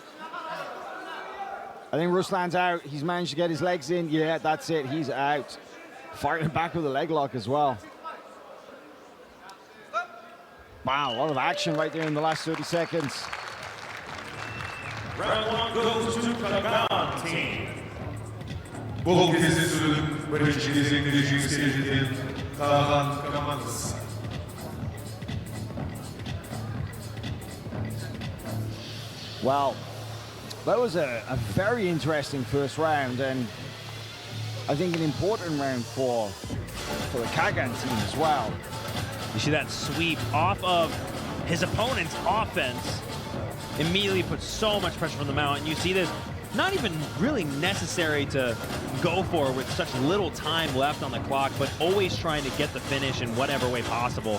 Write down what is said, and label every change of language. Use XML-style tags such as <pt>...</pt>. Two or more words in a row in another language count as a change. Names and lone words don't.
<en>I think Ruslan's out. He's managed to get his legs in. Yeah, that's it. He's out. Firing back with a leg lock as well. Wow, a lot of action right there in the last 30 seconds. Round 1 goes to Qagan Team.</en> <kk>Бұл кездесудің бірінші кезеңінде жеңіске жеткен Qagan командасы.</kk> <en>Well, that was a very interesting first round, and I think an important round for the Qagan team as well. You see that sweep off of his opponent's offense immediately puts so much pressure on the mount, and you see this not even really necessary to go for with such little time left on the clock, but always trying to get the finish in whatever way possible.</en>